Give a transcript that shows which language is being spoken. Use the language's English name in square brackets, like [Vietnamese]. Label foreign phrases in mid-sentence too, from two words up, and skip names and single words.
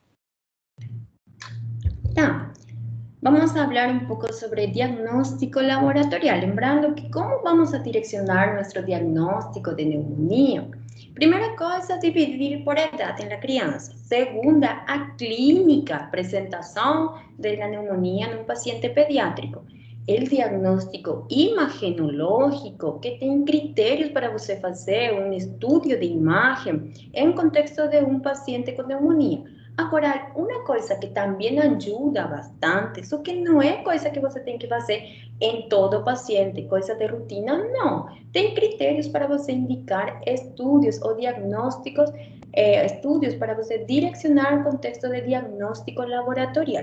[Portuguese] Tá. [Spanish] Vamos a hablar un poco sobre diagnóstico laboratorial, [Portuguese] lembrando que [Spanish] cómo vamos a direccionar nuestro diagnóstico de neumonía. Primera cosa, dividir por edad en la crianza. Segunda, a clínica, presentación de la neumonía en un paciente pediátrico. El diagnóstico imagenológico, que tiene criterios para [Portuguese] você fazer [Spanish] un estudio de imagen en contexto de un paciente con neumonía. [Portuguese] Agora, uma coisa que também ajuda bastante, só que não é coisa que você tem que fazer em todo paciente, coisa de rotina, não. Tem critérios para você indicar estudos ou diagnósticos, estudos para você direcionar o contexto de diagnóstico laboratorial.